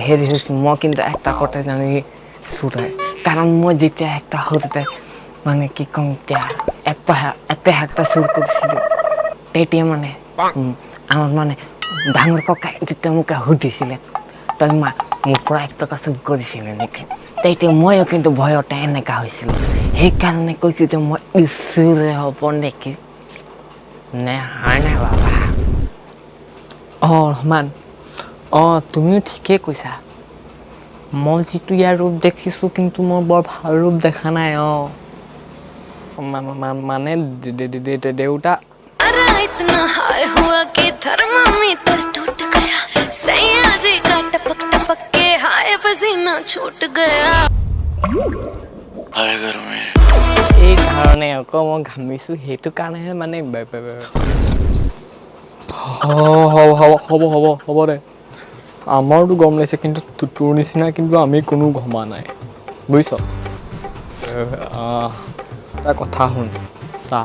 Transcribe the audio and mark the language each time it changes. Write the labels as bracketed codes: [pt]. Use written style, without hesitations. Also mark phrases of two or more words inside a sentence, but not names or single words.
[as] হেৰি হৈছে মই কিন্তু একটা কথা জানি চুৰাই কাৰণ মই যেতিয়া একটা সৰুতে মানে কি ক'ম এতিয়া একটা চুৰ কৰিছিলোঁ তেতিয়া মানে আমাৰ মানে ডাঙৰ ককাই যেতিয়া মোক সুধিছিলে তই মোৰ পৰা 1 টকা চুৰ কৰিছিলে নেকি তেতিয়া ময়ো কিন্তু ভয়তে এনেকুৱা হৈছিলোঁ সেইকাৰণে কৈছোঁ যে মই চুৰে হ'ব নেকি নে হয় নাই বাবা অঁ ৰহমান অঁ তুমিও ঠিকেই কৈছা মই যিটো ইয়াৰ ৰূপ দেখিছোঁ কিন্তু মই বৰ ভাল ৰূপ দেখা নাই অঁ মানে দেউতা [hi] इतना हाय हुआ कि थर्मामीटर टूट गया सैया जी का टपक टपक के हाय पसीना छूट गया [as] এই কাৰণে আকৌ মই ঘামিছোঁ সেইটো কাৰণেহে মানে হ'ব দে আমাৰতো গম লাগিছে কিন্তু তোৰ নিচিনা কিন্তু আমি কোনো ঘমা নাই বুজিছ এটা কথা শুন চা